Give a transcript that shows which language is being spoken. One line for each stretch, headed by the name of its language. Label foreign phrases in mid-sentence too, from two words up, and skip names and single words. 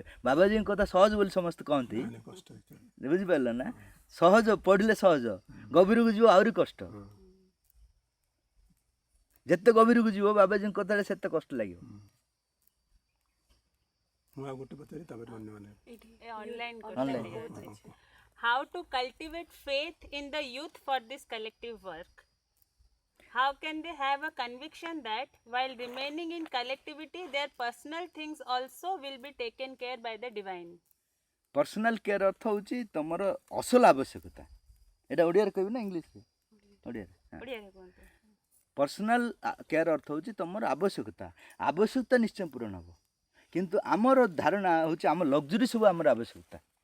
Odia: ବାବାଜୀଙ୍କ କଥା ସହଜ ବୋଲି ସମସ୍ତେ କହନ୍ତି, ବୁଝିପାରିଲ ନା? ସହଜ ପଢ଼ିଲେ ସହଜ, ଗଭୀରକୁ ଯିବ ଆହୁରି କଷ୍ଟ। ଯେତେ ଗଭୀରକୁ ଯିବ ବାବାଜୀଙ୍କ କଥାରେ ସେତେ କଷ୍ଟ ଲାଗିବ। ମୁଁ ଆଉ ଗୋଟେ ପଚାରି ତାପରେ ଅନ୍ୟମାନେ
English: Online. How to cultivate faith in the youth for this collective work? How can they have a conviction that while remaining in collectivity, their personal things also will be taken care by the divine? personal care
Odia: ଅର୍ଥ ହେଉଛି ତୁମର ଅସଲ ଆବଶ୍ୟକତା। ଏଇଟା ଓଡ଼ିଆରେ କହିବି ନା ଇଂଲିଶରେ? ଓଡ଼ିଆରେ।
English: personal care
Odia: ଅର୍ଥ ହେଉଛି ତୁମର ଆବଶ୍ୟକତା। ଆବଶ୍ୟକତା ନିଶ୍ଚୟ ପୂରଣ ହେବ, କିନ୍ତୁ ଆମର ଧାରଣା ହେଉଛି ଆମ ଲକ୍ଜୁରୀ ସବୁ ଆମର ଆବଶ୍ୟକତା।